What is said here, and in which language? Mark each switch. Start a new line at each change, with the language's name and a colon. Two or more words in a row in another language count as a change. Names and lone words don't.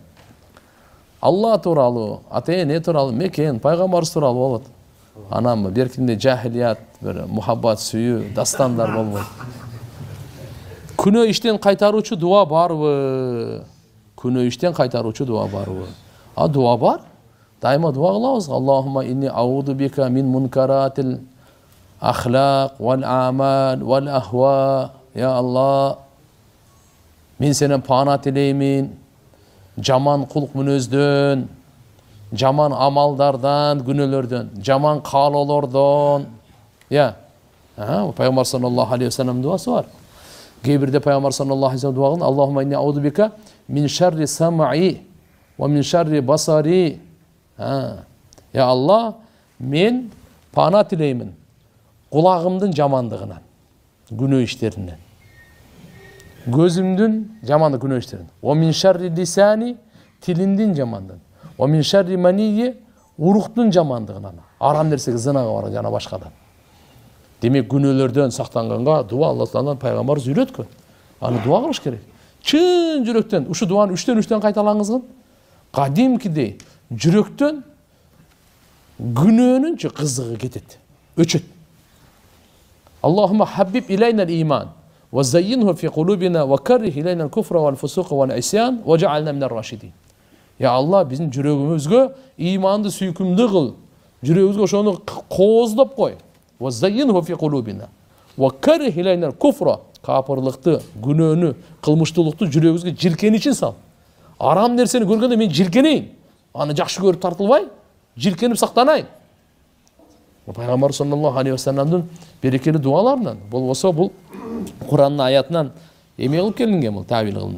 Kyrgyz: Алла тууралуу, ата-эне тууралуу, мекен, пайгамбарыбыз тууралуу болот. Анан беркинде жахилият, бир мухаббат сүйүү, дастандар болбойт. Күнөө иштен кайтаруучу дуа барбы? Күнөө иштен кайтаруучу дуа барбы? Дуа бар. Дайыма дуа кылабыз.
Arabic: اللهم إني أعوذ بك من منكرات الأخلاق والأعمال والأهواء.
Kyrgyz: Я Алла, мен сенен пана тилеймин. Жаман кулк мүнөздөн, жаман амалдардан, күнөөлөрдөн, жаман каалоолордон. Пайгамбар
Arabic: صلى الله عليه وسلم
Kyrgyz: дуасы бар. Кээ бирде пайгамбар
Arabic: صلى الله عليه وسلم
Kyrgyz: дуа кылган:
Arabic: اللهم إني أعوذ بك من شر سمعي ومن شر بصري.
Kyrgyz: Я Алла, мен пана тилеймин кулагымдын жамандыгынан, күнөө иштеринен. Gözümdün jamandı күнөө иштерин.
Arabic: ومن شر لساني,
Kyrgyz: тилиндин жамандыгынан.
Arabic: ومن شر منيي,
Kyrgyz: уруктун жамандыгынан. Арам нерсеге зынага барат жана башкадан. Демек күнөөлөрдөн сактанганга дуа Алла Тааладан пайгамбарыбыз үйрөткөн. Аны дуа кылыш керек. Чын жүрөктөн, ушу дуаны 3-3 кайталаңызгын. Кадимкидей жүрөктөн күнөөнүн кызыгы кетет. Өчөт.
Arabic: اللهم حبب إلينا الإيمان وزينه في قلوبنا وكره إلينا الكفر والفسوق والعصيان واجعلنا من الراشدين.
Kyrgyz: Я Алла, биздин жүрөгүбүзгө иманды сүйкүмдүү кыл. Жүрөгүбүзгө ошону кооздоп кой.
Arabic: وزينه في قلوبنا وكره إلينا الكفر, капырлыкты,
Kyrgyz: күнөөнү, кылмыштуулукту жүрөгүбүзгө жиркеничин сал. Арам нерсени көргөндө мен жиркенейин. Аны жакшы көрүп тартылбай, жиркенип сактанайын. Пайгамбар
Arabic: صلى الله عليه وسلم
Kyrgyz: берекелүү дуаларынан, болбосо бул Кур'андын аятынан эме кылып келинген, бул табил кылынып.